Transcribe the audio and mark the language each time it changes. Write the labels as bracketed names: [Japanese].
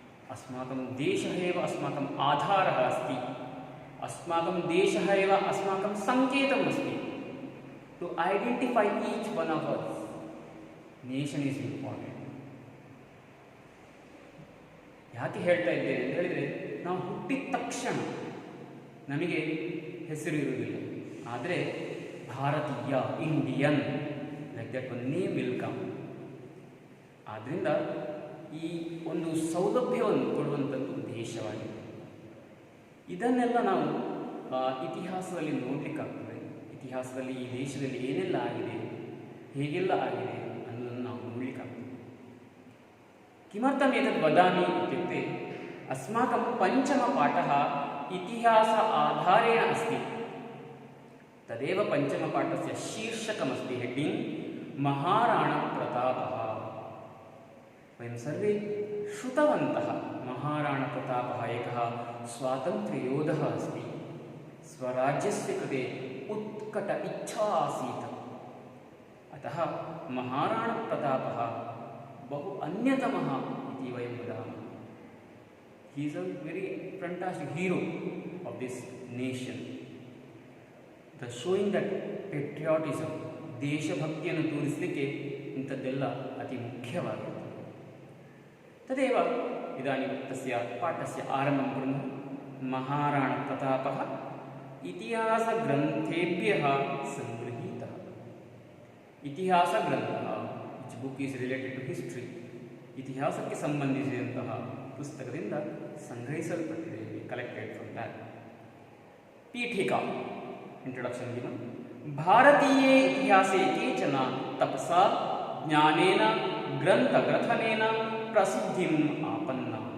[Sanskrit] अस्माकं देशः एव अस्माकम् आधारः अस्ति। अस्माकं देशः एव अस्माकं सङ्केतम् अस्ति। [English] To identify each one of us, nation is important. [Kannada] ಯಾಕೆ ಹೇಳ್ತಾ ಇದ್ದೇನೆ ಅಂತ ಹೇಳಿದರೆ, ನಾವು ಹುಟ್ಟಿದ ತಕ್ಷಣ ನಮಗೆ ಹೆಸರು ಇರುವುದಿಲ್ಲ. [English] ಆದರೆ ಭಾರತೀಯ, Indian, like that one name will come. [Kannada] ಆದ್ದರಿಂದ ಈ ಒಂದು ಸೌಲಭ್ಯವನ್ನು ಕೊಡುವಂಥದ್ದು ದೇಶವಾಗಿದೆ. ಇದನ್ನೆಲ್ಲ ನಾವು ಇತಿಹಾಸದಲ್ಲಿ ನೋಡಲಿಕ್ಕಾಗ್ತದೆ. ಇತಿಹಾಸದಲ್ಲಿ ಈ ದೇಶದಲ್ಲಿ ಏನೆಲ್ಲ ಆಗಿದೆ, ಹೇಗೆಲ್ಲ ಆಗಿದೆ ಅನ್ನೋದನ್ನು ನಾವು ನೋಡಲಿಕ್ಕಾಗ್ತದೆ. [Sanskrit] किमर्थम् एतद् वदामि इत्युक्ते, अस्माकं पञ्चमपाठः इतिहास आधारेण अस्ति. तदेव पञ्चमपाठस्य शीर्षकमस्ति, हेडिङ्ग् महाराणप्रतापः. वयं सर्वे श्रुतवन्तः, महाराणप्रतापः एकः स्वातन्त्र्ययोधः अस्ति. स्वराज्यस्य कृते उत्कट इच्छा आसीत्. अतः महाराणप्रतापः बहु अन्यतमः इति वयं वदामः. [English] He is a very fantastic hero of this nation. The showing that patriotism, [Kannada] ದೇಶಭಕ್ತಿಯನ್ನು ತೋರಿಸಲಿಕ್ಕೆ ಇಂಥದ್ದೆಲ್ಲ ಅತಿ ಮುಖ್ಯವಾಗಿದೆ. [Sanskrit] ತದೇವ ಇದಾनीं तस्य पाठस्य आरम्भं कुर्मः. महाराणप्रतापः इतिहासग्रन्थेभ्यः सङ्गृहीतः. [English] इतिहासग्रन्थः, book is related to history, [Kannada] ಇತಿಹಾಸಕ್ಕೆ ಸಂಬಂಧಿಸಿದಂತಹ ಪುಸ್ತಕದಿಂದ ಸಂಗ್ರಹಿಸಲ್ಪಟ್ಟಿದೆ. [English] Collected from that. [Sanskrit] ಪೀಠಿಕಾ, [English] Introduction given. [Sanskrit] ಭಾರತೀಯೇ ಇತಿಹಾಸೇ ಕೇಚನ ತಪಸಾ ಜ್ಞಾನೇನ ಗ್ರಂಥಗ್ರಥನೇನ ಪ್ರಸಿದ್ಧಿಂ ಆಪನ್ನ.